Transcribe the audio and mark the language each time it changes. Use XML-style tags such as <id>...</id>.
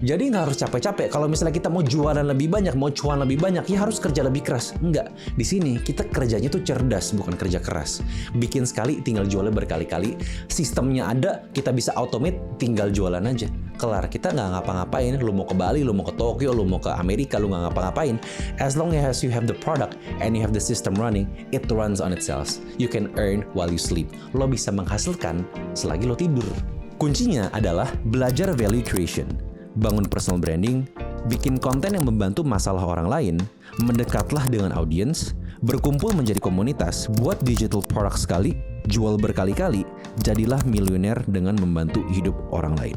<id>Jadi nggak harus capek-capek. Kalau misalnya kita mau jualan lebih banyak, mau cuan lebih banyak, ya harus kerja lebih keras. Enggak. Di sini kita kerjanya tuh cerdas, bukan kerja keras. Bikin sekali, tinggal jualnya berkali-kali. Sistemnya ada, kita bisa automate, tinggal jualan aja. Kelar, kita nggak ngapa-ngapain. Lu mau ke Bali, lu mau ke Tokyo, lu mau ke Amerika, lu nggak ngapa-ngapain.</id> <en>As long as you have the product and you have the system running, it runs on itself. You can earn while you sleep.</en> <id>Lo bisa menghasilkan selagi lo tidur. Kuncinya adalah belajar value creation. bangun personal branding, bikin konten yang membantu masalah orang lain, mendekatlah dengan audiens, berkumpul menjadi komunitas, buat digital product sekali, jual berkali-kali, jadilah miliuner dengan membantu hidup orang lain.</id>